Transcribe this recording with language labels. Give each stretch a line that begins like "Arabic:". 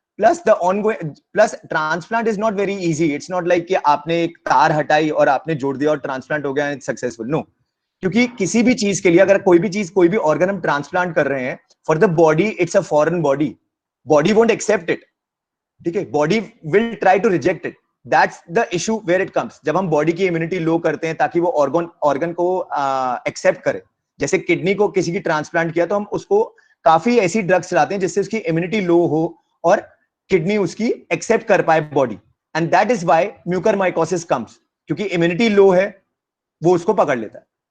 English: Plus transplant is not very easy. It's not like
Hindi: कि आपने एक तार हटाई और आपने जोड़ दिया और transplant हो गया,
English: it's successful. No.
Hindi: क्योंकि किसी भी चीज के लिए अगर कोई भी organ हम transplant कर रहे हैं,
English: for the body it's a foreign body. Body won't accept it.
Hindi: ठीक है?
English: Body will try to reject it. That's the issue where it comes.
Hindi: जब हम body की immunity low करते हैं ताकि वो organ को accept करे. जैसे किडनी को किसी की transplant किया तो हम उसको काफी ऐसी drugs चलाते हैं जिससे उसकी immunity low हो और किडनी उसकी एक्सेप्ट कर पाए body.
English: and that is why mucormycosis comes,
Hindi: क्योंकि इम्यूनिटी लो है, वो उसको पकड़ लेता है।